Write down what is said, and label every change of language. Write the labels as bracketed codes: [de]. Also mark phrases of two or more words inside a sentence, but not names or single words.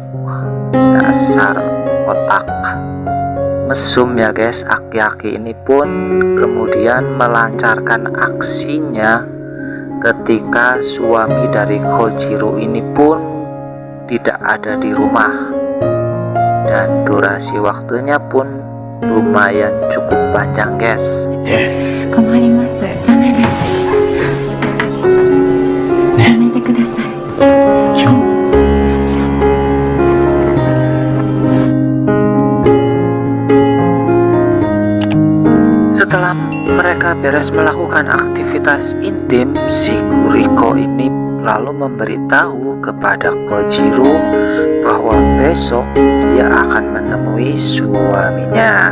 [id] Dasar otak mesum ya guys, aki-aki ini pun kemudian melancarkan aksinya ketika suami dari Kojiro ini pun tidak ada di rumah. Dan durasi waktunya pun lumayan cukup panjang guys. [ja] 困ります。ダメです。やめてください。 [id] Setelah mereka beres melakukan aktivitas intim, si Kuriko ini lalu memberitahu kepada Kojiro bahwa besok dia akan menemui suaminya.